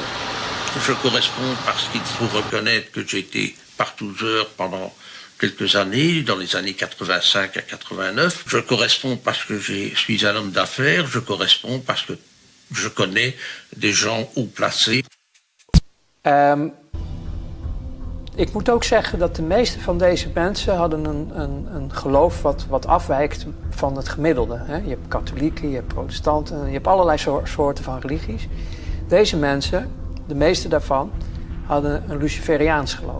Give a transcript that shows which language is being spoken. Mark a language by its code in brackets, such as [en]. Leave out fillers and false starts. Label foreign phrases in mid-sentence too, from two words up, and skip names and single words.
[fr] Je corresponds parce qu'il faut reconnaître que j'ai été partouzeur pendant quelques années, dans les années 85 à 89. Je corresponds parce que je suis un homme d'affaires. Je corresponds parce que je connais des gens haut placés. [nl] Ik moet ook zeggen dat de meeste van deze mensen hadden een geloof wat afwijkt van het gemiddelde. Je hebt katholieken, je hebt protestanten, je hebt allerlei soorten van religies. Deze mensen, de meeste daarvan, hadden een Luciferiaans geloof.